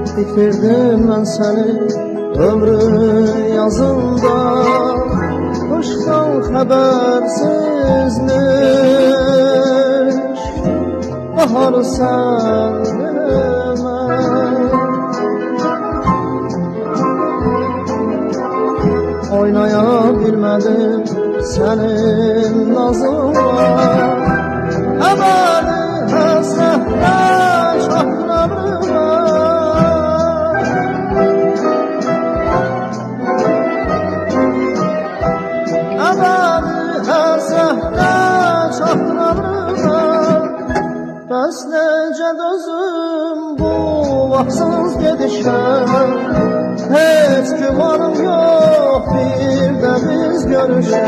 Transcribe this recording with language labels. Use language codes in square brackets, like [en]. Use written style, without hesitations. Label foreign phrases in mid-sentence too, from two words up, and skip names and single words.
[tr] Bitirdim ben seni ömrü yazında, kıştan habersizmiş bahar sendime. Oynayabilmedim senin nazınla, ebedi hasretle şahlarıma. [az] Bəs necə dözüm bu vaxtsız gedişə, heç gümanım yox bir də biz görüşə.